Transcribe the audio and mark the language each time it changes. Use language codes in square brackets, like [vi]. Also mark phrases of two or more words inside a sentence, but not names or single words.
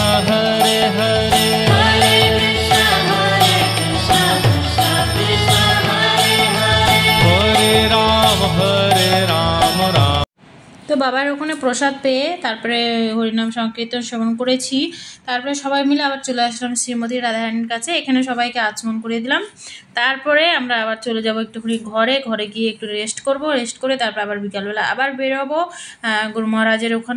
[bn] Hare Hare, Hare Krishna Krishna Krishna Hare Hare, Hare Ram Ram। তো বাবার ওখানে প্রসাদ পেয়ে তারপরে হরিনাম সংকীর্তন শ্রবণ করেছি। তারপরে সবাই মিলে আবার চলে আসলাম শ্রীমতী রাধারানীর কাছে। এখানে সবাইকে আচমন করে দিলাম। তারপরে আমরা আবার চলে যাব একটুখানি ঘরে গিয়ে একটু রেস্ট করব। রেস্ট করে তারপর আবার বিকালবেলা আবার বেরোবো গুরু মহারাজের ওখানে।